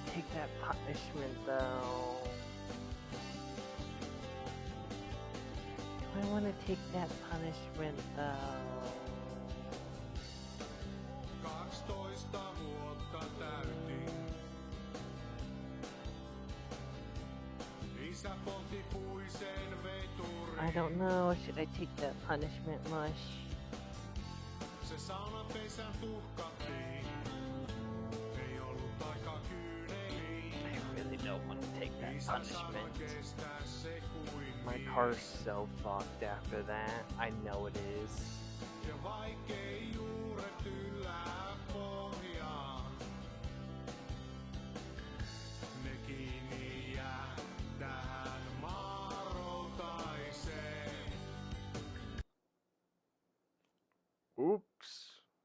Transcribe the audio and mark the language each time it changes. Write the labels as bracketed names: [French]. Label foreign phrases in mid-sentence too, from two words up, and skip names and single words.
[English] that punishment though. I want to take that punishment though. [Finnish] 12 vuotta täytin. Isä poltti puisen veturin. [English] I don't know. Should I take that punishment, Mush? [Finnish] Se saunapesän tuhkattiin. Ei ollut aika kyyneliin. [English] I really don't want to take that [Finnish] Isä sanoi [English] punishment. [Finnish] kestää se kuin [English] My [Finnish] mies. [English] car's so fucked after that. I know it is. [Finnish] Ja vaikkei juuret yllää pohjaan. Ne kiinni jää tähän maaroutaiseen. [English] Oops.